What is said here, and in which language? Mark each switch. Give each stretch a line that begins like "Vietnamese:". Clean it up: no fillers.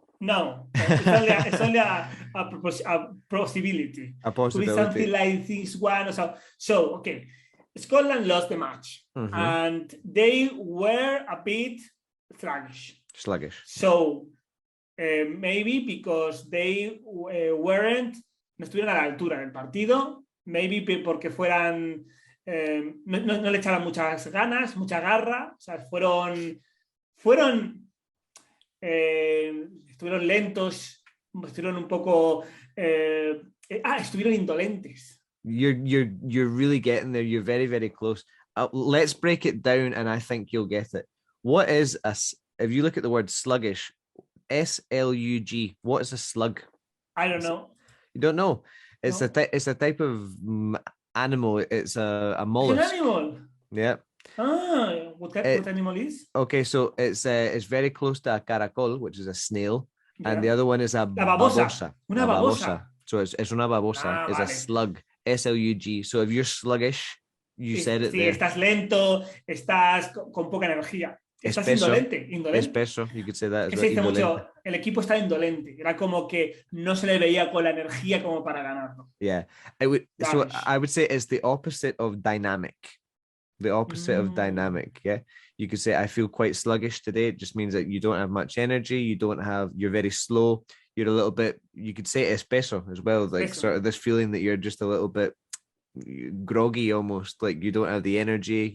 English: No, it's only a possibility. A possibility. Could be something like this one. So okay, Scotland lost the match, and they were a bit sluggish. So maybe because they
Spanish: no estuvieron a la altura del partido,
English: maybe
Spanish: porque fueran no le echaban muchas ganas, mucha garra, o sea, estuvieron lentos, estuvieron un poco estuvieron indolentes.
English: You're really getting there. You're very, very close. Let's break it down, and I think you'll get it. What is if you look at the word sluggish, S-L-U-G, what is a slug? I don't know. You don't know? It's a type of animal. It's a mollusk. It's an animal. Yeah. What animal is? Okay, so it's very close to a caracol, which is a snail, And the other one is a
Spanish: La babosa. babosa. Una
English: A
Spanish: babosa.
English: So it's
Spanish: una babosa.
English: It's a
Spanish: Vale.
English: slug. SLUG. So if you're sluggish, you said it
Spanish: Sí,
English: there.
Spanish: estás lento, estás con poca energía. Estás indolente.
English: Espeso, you could say that as
Spanish: que
English: well.
Spanish: se dice mucho, el equipo está indolente. Era como que no se le veía con la energía como para ganarlo.
English: Yeah. I would say it's the opposite of dynamic. The opposite of dynamic. Yeah. You could say I feel quite sluggish today. It just means that you don't have much energy. You're very slow. You're a little bit, you could say espeso as well. Like sort of this feeling that you're just a little bit groggy almost, like you don't have the energy.